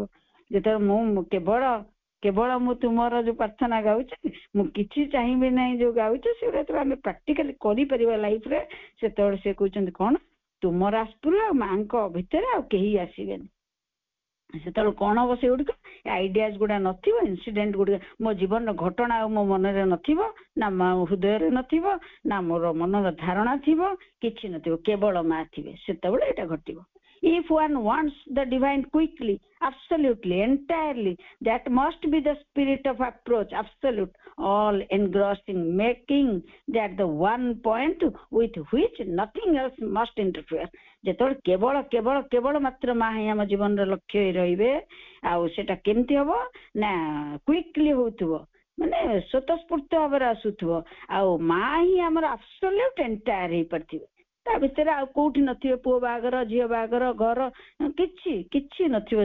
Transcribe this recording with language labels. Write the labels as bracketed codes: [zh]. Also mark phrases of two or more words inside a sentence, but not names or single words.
[or] ଯେତେବେଳେ ମୁଁ କେବଳ ମୁଁ ତୁମର ଯୋଉ ପ୍ରାର୍ଥନା ଗାଉଛି, ମୁଁ କିଛି ଚାହିଁବି ନାହିଁ ଯୋଉ ଗାଉଛି, ସେଗୁଡା ଯେତେବେଳେ ଆମେ ପ୍ରାକ୍ଟିକାଲି କରିପାରିବା ଲାଇଫରେ, ସେତେବେଳେ ସେ କହୁଛନ୍ତି କଣ ତୁମର ଆସ୍ପିର ଆଉ ମାଙ୍କ ଭିତରେ ଆଉ କେହି ଆସିବେନି। ସେତେବେଳେ କଣ ହବ, ସେଗୁଡିକ ଆଇଡିଆଜ ଗୁଡା ନଥିବ, ଇନସିଡେଣ୍ଟ ଗୁଡିକ ମୋ ଜୀବନର ଘଟଣା ଆଉ ମୋ ମନରେ ନଥିବ, ନା ମୋ ହୃଦୟରେ ନଥିବ, ନା ମୋର ମନର ଧାରଣା ଥିବ, କିଛି ନଥିବ, କେବଳ ମା ଥିବେ। ସେତେବେଳେ ଏଇଟା ଘଟିବ। [en] If one wants the divine quickly, absolutely, entirely, that must be the spirit of approach, absolute, all engrossing, making that the one point with which nothing else must interfere. [or] ଯେତେବେଳେ କେବଳ କେବଳ କେବଳ ମାତ୍ର ମା ହିଁ ଆମ ଜୀବନର ଲକ୍ଷ୍ୟ ରହିବେ, ଆଉ ସେଟା କେମିତି ହବ ନା କ୍ୱିକଲି ହଉଥିବ, ମାନେ ସ୍ୱତଃସ୍ଫୂର୍ତ୍ତ ଭାବରେ ଆସୁଥିବ, ଆଉ ମା ହିଁ ଆମର [en] absolute entire [or] ହେଇପାରିଥିବେ। ତା ଭିତରେ ଆଉ କୋଉଠି ନଥିବେ ପୁଅ ବାହାଘର ଝିଅ ବାହାଘର ଘର କିଛି ନଥିବ।